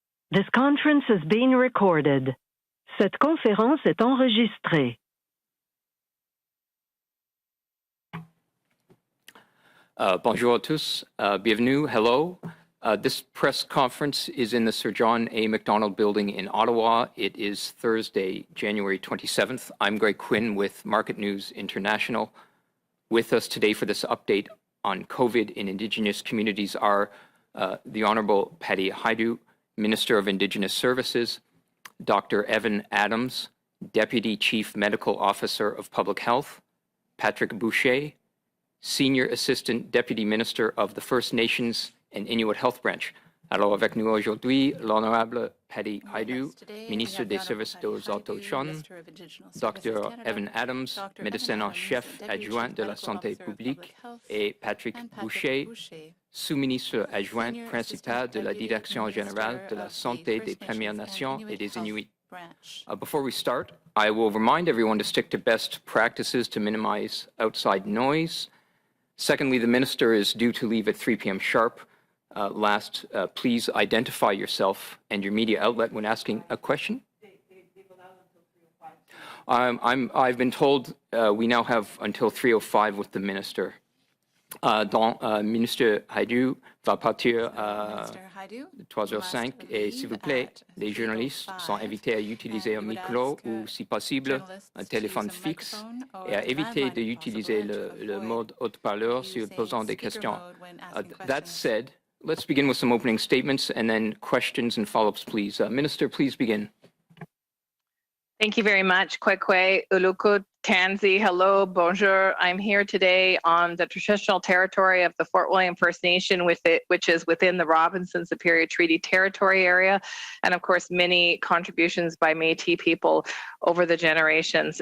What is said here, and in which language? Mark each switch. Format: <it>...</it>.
<en>This conference is being recorded.</en> <fr>Cette conférence est enregistrée. Bonjour à tous. Bienvenue.</fr> <en>Hello. This press conference is in the Sir John A. Macdonald Building in Ottawa. It is Thursday, January 27th. I'm Greg Quinn with Market News International. With us today for this update on COVID in Indigenous communities are the Honourable Patty Hajdu, Minister of Indigenous Services, Dr. Evan Adams, Deputy Chief Medical Officer of Public Health, Patrick Boucher, Senior Assistant Deputy Minister of the First Nations and Inuit Health Branch.</en> <fr>Alors avec nous aujourd'hui, l'Honorable Patty Hajdu, Ministre des Services aux Autochtones, Dr. Evan Adams, médecin en chef adjoint de la santé publique, et Patrick Boucher, sous-ministre adjoint principal de la Direction générale de la santé des Premières Nations et des Inuits.</fr> <en>Before we start, I will remind everyone to stick to best practices to minimize outside noise. Secondly, the Minister is due to leave at 3 p.m. sharp. Last, please identify yourself and your media outlet when asking a question. I've been told we now have until 3:05 with the Minister.</en> <fr>Ministre Hajdu va partir à 3h05 et s'il vous plaît, les journalistes sont invités à utiliser un micro ou, si possible, un téléphone fixe et à éviter d'utiliser le mode haut-parleur si posant des questions.</fr> <en>That said, let's begin with some opening statements and then questions and follow-ups, please. Minister, please begin. Thank you very much, Kwekwe, Uluku, Tansi, hello,</en> <fr>bonjour.</fr> <en>I'm here today on the traditional territory of the Fort William First Nation, which is within the Robinson Superior Treaty Territory area, and of course, many contributions by Métis people over the generations.</en>